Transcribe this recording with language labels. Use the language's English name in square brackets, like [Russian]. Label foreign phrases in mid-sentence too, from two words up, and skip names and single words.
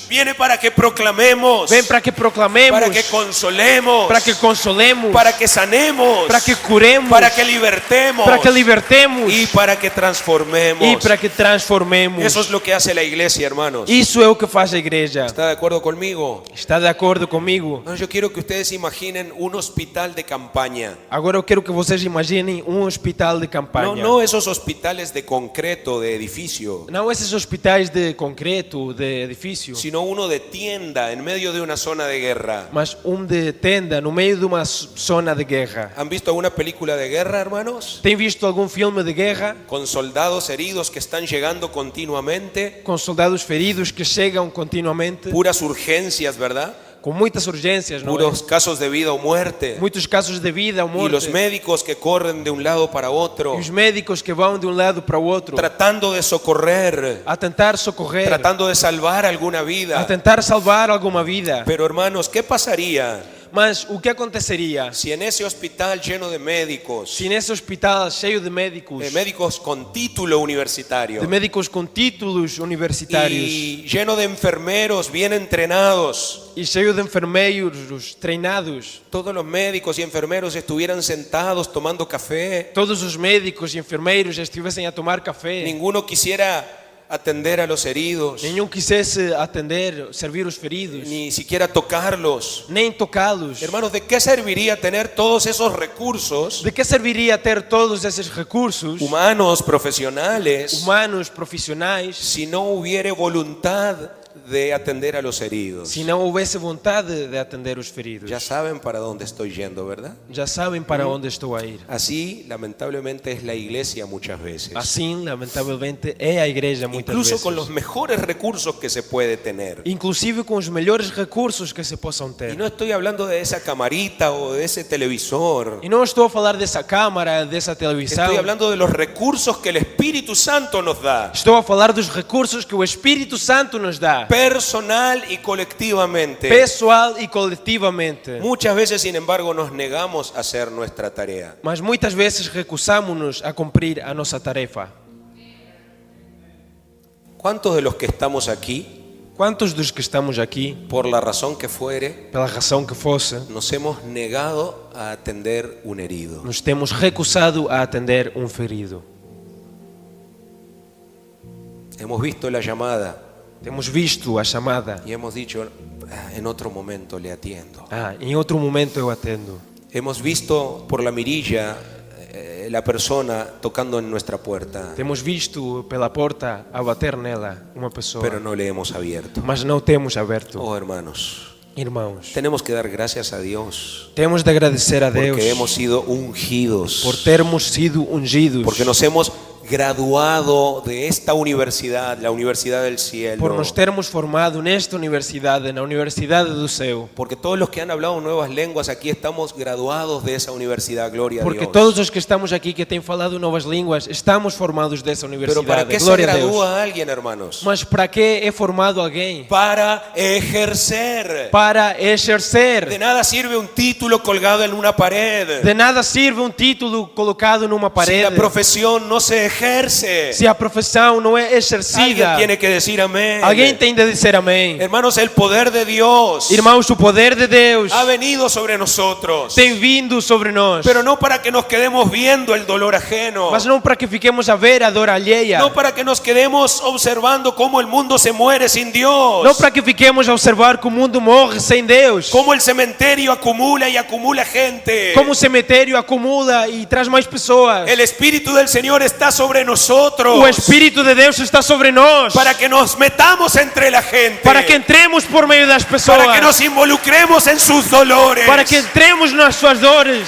[Spanish] viene para que proclamemos, [Portuguese] Vem para que proclamemos. [Spanish] para que consolemos, [Portuguese] Para que consolemos. [Spanish] para que sanemos, [Portuguese] Para que curemos. [Spanish] para que libertemos [Portuguese] Para que libertemos. [Spanish] y para que transformemos. [Portuguese] E para que transformemos. [Spanish] Eso es lo que hace la iglesia, hermanos. [Portuguese] Isso é o que faz a igreja. [Spanish] ¿Está de acuerdo conmigo? [Portuguese] Está de acordo comigo? [Spanish] No, yo quiero que ustedes imaginen un hospital de campaña. [Portuguese] Agora eu quero que vocês imaginem hospital de [Spanish] No, [Portuguese] campanha. [Spanish] no esos hospitales de concreto, de edificio, [Portuguese] Não esses hospitais de concreto, de edifício, [Spanish] sino uno de tienda en medio de una zona de guerra. [Portuguese] mas de tenda no meio de uma zona de guerra. [Spanish] ¿Han visto alguna película de guerra, hermanos? [Portuguese] Tem visto algum filme de guerra [Spanish] Con soldados heridos que están llegando continuamente, [Portuguese] com soldados feridos que chegam continuamente, [Spanish] puras urgencias, ¿verdad? [Portuguese] com muitas urgências, não é? [Spanish] Puros casos de vida o muerte. [Portuguese] Muitos casos de vida ou [Spanish] Y [Portuguese] morte. [Spanish] los médicos que corren de un lado para otro, [Portuguese] E os médicos que vão de um lado para o outro [Spanish] tratando de socorrer, [Portuguese] a tentar socorrer, [Spanish] tratando de salvar alguna [Portuguese] a [Spanish] vida. [Portuguese] tentar salvar alguma vida. [Spanish] Pero hermanos, ¿qué pasaría [Portuguese] Mas o que aconteceria [Spanish] si en ese hospital lleno de médicos, [Portuguese] se nesse hospital cheio de [Spanish] médicos con título universitario [Portuguese] médicos com títulos universitários [Spanish] y lleno de enfermeros bien entrenados, [Portuguese] e cheio de enfermeiros treinados, [Spanish] todos los médicos y enfermeros estuvieran sentados tomando café, [Portuguese] todos os médicos e enfermeiros estivessem a tomar café, [Spanish] ninguno quisiera atender a los heridos, [Portuguese] nenhum quisesse atender, servir os feridos, [Spanish] ni siquiera tocarlos. [Portuguese] nem tocá-los. [Spanish] Hermanos, ¿de qué serviría tener todos esos recursos [Portuguese] De que serviria ter todos esses recursos [Spanish] humanos, profesionales, [Portuguese] humanos, profissionais, [Spanish] si no hubiere voluntad de atender a los heridos? [Portuguese] se não houvesse vontade de atender os feridos? [Spanish] Ya saben para dónde estoy yendo, ¿verdad? [Portuguese] Já sabem para onde estou a ir. [Spanish] Así, lamentablemente, es la iglesia muchas veces. [Portuguese] Assim, lamentavelmente, é a igreja muitas [Spanish] Incluso [Portuguese] vezes. [Spanish] con los mejores recursos que se puede tener. [Portuguese] Inclusive com os melhores recursos que se possam [Spanish] Y [Portuguese] ter. [Spanish] no estoy hablando de esa camarita o de ese televisor. [Portuguese] E não estou a falar dessa câmara, dessa televisão. [Spanish] Estoy hablando de los recursos que el Espíritu Santo nos da, [Portuguese] Estou a falar dos recursos que o Espírito Santo nos dá, [Spanish] personal y colectivamente. [Portuguese] pessoal e coletivamente. [Spanish] Muchas veces, sin embargo, nos negamos a hacer nuestra tarea. [Portuguese] Mas muitas vezes recusamos-nos a cumprir a nossa tarefa. [Spanish] ¿Cuántos de los que estamos aquí, [Portuguese] Quantos dos que estamos aqui, [Spanish] por la razón que fuere, [Portuguese] pela razão que fosse, [Spanish] nos hemos negado a atender un herido? [Portuguese] nos temos recusado a atender um ferido? [Spanish] Hemos visto la llamada [Portuguese] Temos visto a chamada. [Spanish] y hemos dicho, en otro momento le atiendo. [Portuguese] Em outro momento eu atendo. [Spanish] Hemos visto por la mirilla la persona tocando en nuestra puerta, [Portuguese] Temos visto pela porta a bater nela uma pessoa, [Spanish] pero no le hemos abierto. [Portuguese] mas não temos aberto. [Spanish] Oh, hermanos, [Portuguese] Irmãos, [Spanish] tenemos que dar gracias a Dios [Portuguese] temos de agradecer a Deus [Spanish] porque hemos sido ungidos, [Portuguese] por termos sido ungidos, [Spanish] porque nos hemos graduado de esta universidad, la Universidad del Cielo, [Portuguese] por nos termos formado nesta universidade, na Universidade do Céu, [Spanish] porque todos los que han hablado nuevas lenguas aquí estamos graduados de esa universidad, gloria a [Portuguese] porque [Spanish] Dios. [Portuguese] todos os que estamos aqui que têm falado novas línguas, estamos formados dessa [Spanish] Pero ¿para [Portuguese] universidade. [Spanish] qué se [Portuguese] Glória a Deus. [Spanish] gradúa alguien, hermanos? [Portuguese] Mas para que é formado alguém? [Spanish] Para ejercer. [Portuguese] Para exercer. [Spanish] De nada sirve un título colgado en una pared [Portuguese] De nada sirve um título colocado numa [Spanish] si [Portuguese] parede [Spanish] la profesión no se ejerce. ejerce. [Portuguese] se a profissão não é [Spanish] Alguien [Portuguese] exercida, [Spanish] tiene que decir amén. [Portuguese] alguém tem de dizer amém. [Spanish] Hermanos, el poder de Dios [Portuguese] Irmãos, o poder de Deus [Spanish] ha venido sobre nosotros, [Portuguese] tem vindo sobre nós, [Spanish] pero no para que nos quedemos viendo el dolor ajeno, [Portuguese] mas não para que fiquemos a ver a dor alheia, [Spanish] no para que nos quedemos observando cómo el mundo se muere sin Dios, [Portuguese] não para que fiquemos a observar que o mundo morre sem Deus, [Spanish] cómo el cementerio acumula y acumula gente. [Portuguese] como o cemitério acumula e traz mais pessoas. [Spanish] El Espíritu del Señor está sobre nosotros [Portuguese] O Espírito de Deus está sobre nós, [Spanish] para que nos metamos entre la gente, [Portuguese] para que entremos por meio das pessoas, [Spanish] para que nos involucremos en sus dolores, [Portuguese] para que entremos nas suas dores,